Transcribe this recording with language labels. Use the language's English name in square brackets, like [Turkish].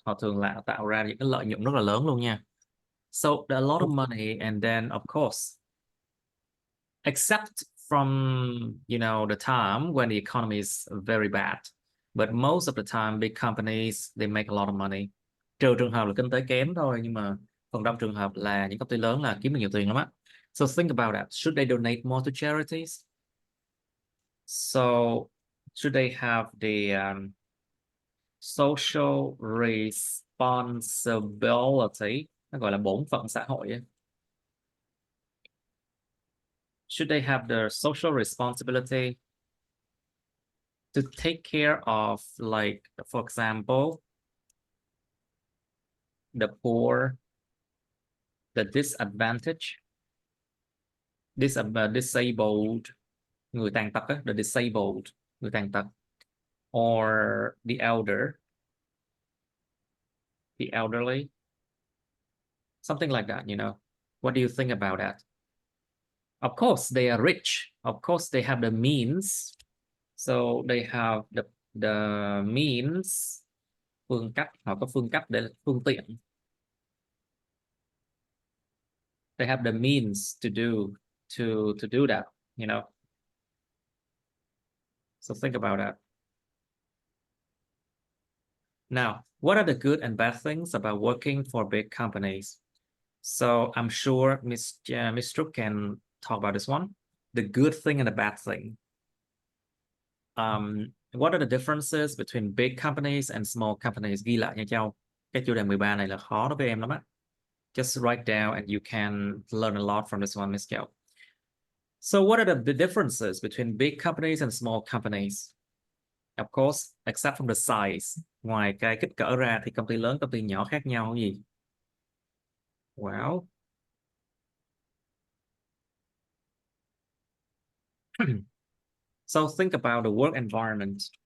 [Vietnamese] Họ thường là tạo ra những cái lợi nhuận rất là lớn luôn nha. [English] So a lot of money, and then of course, except from, you know, the time when the economy is very bad, but most of the time, big companies, they make a lot of money. [Vietnamese] Trừ trường hợp là kinh tế kém thôi, nhưng mà phần đông trường hợp là những công ty lớn là kiếm được nhiều tiền lắm á. [English] So think about that. Should they donate more to charities? So should they have the social responsibility, [Vietnamese] nó gọi là bổn phận xã hội ấy. [English] Should they have the social responsibility to take care of, like, for example, the poor, the disadvantaged, disabled, [Vietnamese] người tàn tật á, [English] the disabled, [Vietnamese] người tàn tật, [English] or the elderly, something like that, you know. What do you think about that? Of course, they are rich. Of course, they have the means. So they have the means, [Vietnamese] phương cách, họ có phương cách để phương tiện. [English] They have the means to do that, you know. So think about that. Now, what are the good and bad things about working for big companies? So I'm sure Miss Trúc can talk about this one. The good thing and the bad thing. What are the differences between big companies and small companies? [Vietnamese] Ghi lại nha Châu. Cái chủ đề 13 này là khó đối với em lắm á. [English] Just write down and you can learn a lot from this one, Miss Châu. So what are the differences between big companies and small companies? Of course, except from the size. [Vietnamese] Ngoài cái kích cỡ ra thì công ty lớn, công ty nhỏ khác nhau cái gì? [English] Well, so think about the work environment.